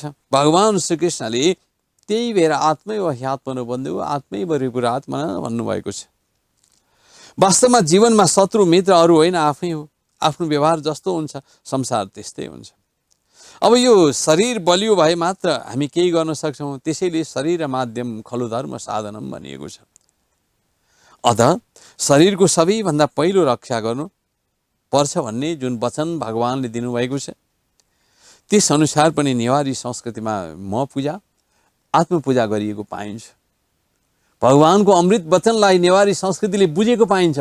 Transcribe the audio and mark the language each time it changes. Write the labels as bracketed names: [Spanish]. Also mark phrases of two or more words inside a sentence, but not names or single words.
[Nepali] भगवान श्रीकृष्णले त्यही भएर [Sanskrit] आत्मै व ह्यात्मनो बन्धु आत्मै परिपुर आत्मा [Nepali] भन्नुभएको छ। वास्तवमा जीवनमा शत्रु मित्र अरू होइन, आफै हो। आफ्नो व्यवहार जस्तो हुन्छ संसार त्यस्तै हुन्छ। अब यो शरीर बलियो भए मात्र हामी केही गर्न सक्छौँ, त्यसैले [Sanskrit] शरीर माध्यम खलु धर्म साधनम [Nepali] भनिएको छ। अत शरीरको सबैभन्दा पहिलो रक्षा गर्नु पर्छ भन्ने जुन वचन भगवानले दिनुभएको छ, त्यस अनुसार पनि नेवारी संस्कृतिमा म पूजा आत्मपूजा गरिएको पाइन्छ। भगवानको अमृत वचनलाई नेवारी संस्कृतिले बुझेको पाइन्छ।